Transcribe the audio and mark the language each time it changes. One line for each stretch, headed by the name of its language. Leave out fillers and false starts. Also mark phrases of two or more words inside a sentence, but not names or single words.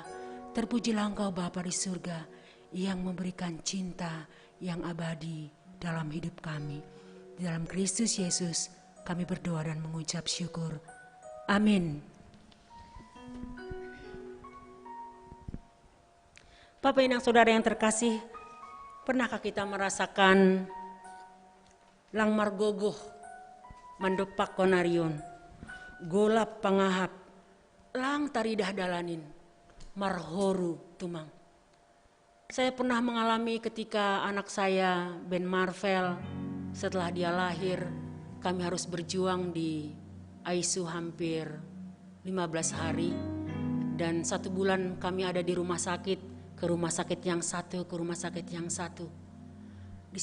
Indonesian: Terpujilah Engkau Bapa di surga yang memberikan cinta yang abadi dalam hidup kami. Di dalam Kristus Yesus kami berdoa dan mengucap syukur. Amin. Bapak Inang Saudara yang terkasih, pernahkah kita merasakan
Batak Toba: lang margogoh mandepak konarion, golap pangahap, lang taridah dalanin, marhoru tumang.
Indonesian: Saya pernah mengalami ketika anak saya Ben Marvel, setelah dia lahir, kami harus berjuang di ICU hampir 15 hari. Dan 1 bulan kami ada di rumah sakit, ke rumah sakit yang satu, ke rumah sakit yang satu.